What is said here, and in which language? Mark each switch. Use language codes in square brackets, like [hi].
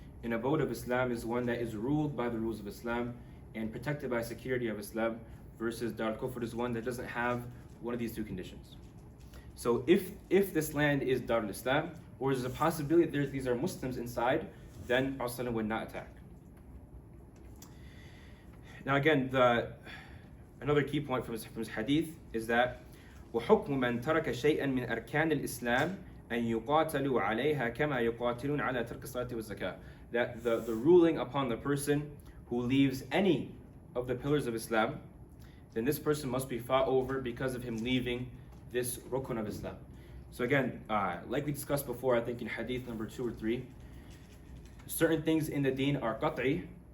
[en] An abode of Islam is one that is ruled by the rules of Islam and protected by security of Islam, versus Darul Kufr is one that doesn't have one of these two conditions. So if this land is Darul Islam, or there's a possibility that these are Muslims inside, then Prophet would not attack. Now again, another key point from his hadith is that [ar] وَحُكْمُ مَنْ تَرَكَ شَيْئًا مِنْ أَرْكَانِ الْإِسْلَامِ أَنْ يُقَاتَلُوا عَلَيْهَا كَمَا يُقَاتِلُونَ عَلَى تَرْكِ الصَّلَاةِ وَالزَّكَاةِ. [en] That the ruling upon the person who leaves any of the pillars of Islam, then this person must be fought over because of him leaving this rukun of Islam. So again, like we discussed before, I think in hadith number 2 or 3, certain things in the deen are qat'i.